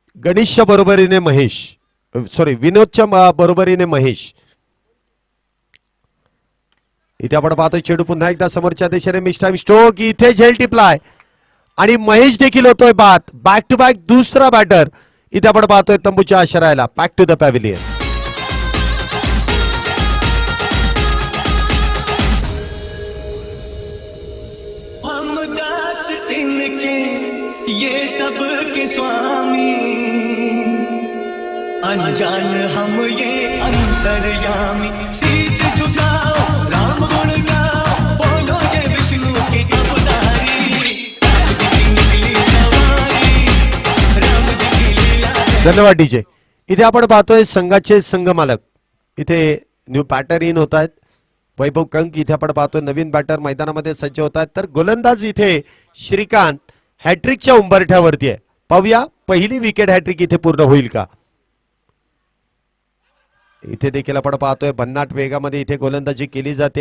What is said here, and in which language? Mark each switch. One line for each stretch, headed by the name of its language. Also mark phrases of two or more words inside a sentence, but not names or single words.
Marathi: गणेशच्या बरोबरीने महेश सॉरी विनोदच्या बरोबरीने महेश. इथे आपण पाहतोय चेंडू पुन्हा एकदा समोरच्या दिशेने
English: miss time stroke.
Marathi: इथे झेल टिपलाय आणि महेश देखील होतोय बाद.
English: back to back
Marathi: दुसरा बॅटर इथे आपण पाहतोय तंबूच्या आश्रयाला.
English: back to the pavilion.
Hindi: हम दास इनके ये सब के स्वामी, अनजान हम ये अंतर्यामी. शीश झुकाओ राम गुण गाओ, बोलो जय विष्णु के अवतारी. राम की निकली सवारी, राम की लीला.
Marathi: धन्यवाद डीजे. इथे आपण पाहतोय संघाचे संघमालक इथे
English: new batter in
Marathi: होत आहेत. वैभव कंक इथे आपण पाहतोय नवीन बॅटर मैदानामध्ये सज्ज होत आहेत. तर गोलंदाज इथे श्रीकांत हॅट्रिकच्या उंबरठ्यावरती आहे. पाहूया पहिली विकेट हॅट्रिक इथे पूर्ण होईल का. इथे देखील आपण पाहतोय भन्नाट वेगामध्ये इथे गोलंदाजी केली जाते.